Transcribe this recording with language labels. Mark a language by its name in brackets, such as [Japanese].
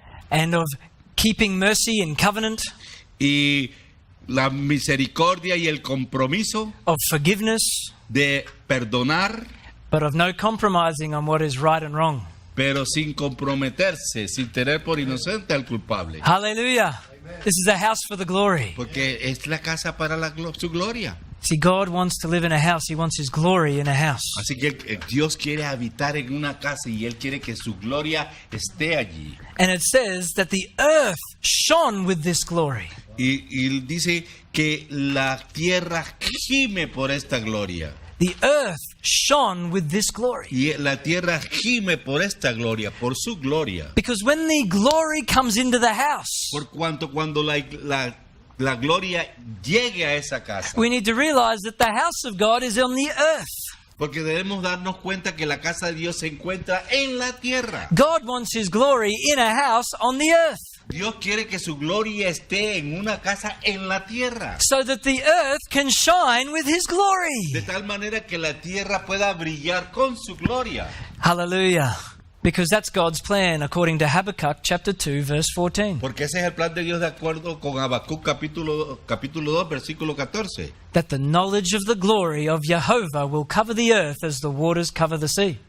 [English] and of keeping mercy and covenant, [Spanish] y la misericordia y el compromiso [English] of forgiveness, [Spanish] de perdonar, [English] but of no compromising on what is right and wrong. [Spanish] pero sin comprometerse, sin tener por inocente al culpable. Hallelujah. [English] This is a house for the glory. [Spanish] Porque es la casa para su gloria. [English] See, God wants to live in a house. He wants His glory in a house. [Spanish] Así que Dios quiere habitar en una casa y Él quiere que su gloria esté allí. [English] And it says that the earth shone with this glory. [Spanish] Y dice que la tierra gime por esta gloria. [English] The earth shone with this glory. [Spanish] Y la tierra gime por esta gloria, por su gloria. [English] Because when the glory comes into the house, [Spanish] Por cuanto cuando la gloria llegue a esa casa. [English] we need to realize that the house of God is on the earth. [Spanish] Porque debemos darnos cuenta que la casa de Dios se encuentra en la tierra. [English] God wants His glory in a house on the earth, [Spanish] Dios quiere que su gloria esté en una casa en la tierra. [English] so that the earth can shine with His [Spanish] De [English] glory. [Spanish] tal manera que la tierra pueda brillar con su gloria. Hallelujah. [English] Because that's God's plan according to Habakkuk chapter 2 verse 14. [Spanish] Porque ese es el plan de Dios de acuerdo con Habacuc capítulo 2 versículo 14. [English] That the knowledge of the glory of Jehovah will cover the earth as the waters cover the sea.